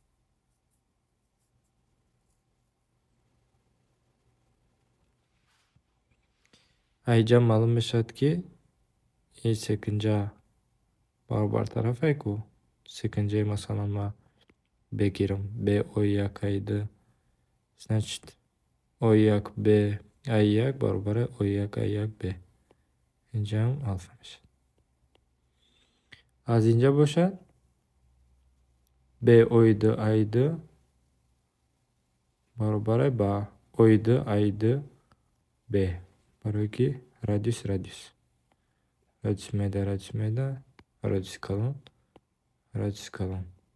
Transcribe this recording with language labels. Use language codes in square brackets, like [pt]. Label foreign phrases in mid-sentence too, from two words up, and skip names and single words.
[tg] айҷа маълум мешавад, ки ин секунҷа баробар тарафе, ку секунҷаи масалан ма бигирам b O1 A2, значит O1 b A1 баробари O1 A1 b. инҷаам алфа мешавад. аз инҷа бошад b O2 A2 баробаре ба O2 A2 b, барое ки радиус меда радиуси калон.